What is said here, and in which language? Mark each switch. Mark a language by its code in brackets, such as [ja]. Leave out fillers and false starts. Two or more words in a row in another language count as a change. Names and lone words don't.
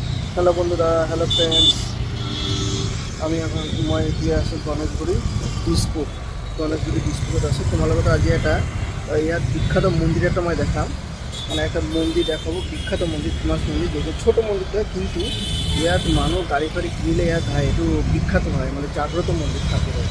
[bn] হ্যালো বন্ধুরা, [en] hello friends. [bn] আমি এখন মই দিয়ে আছি গণেশগুড়ি দিসপুর। [as] গণেশগুড়ি দিসপুৰত আছোঁ। তোমাৰ লগত আজি এটা ইয়াত বিখ্যাত মন্দিৰ এটা মই দেখাম। মানে একটা মন্দিৰ দেখাবো, বিখ্যাত মন্দিৰ, ফেমাছ মন্দিৰ, যেহেতু ছোট মন্দিৰটা, কিন্তু ইয়াত মানুহ গাড়ী ফাড়ী কিনিলে ইয়াত আহে। এইটো বিখ্যাত হয়, মানে জাগ্ৰত মন্দিৰ ঠাকুৰ হয়।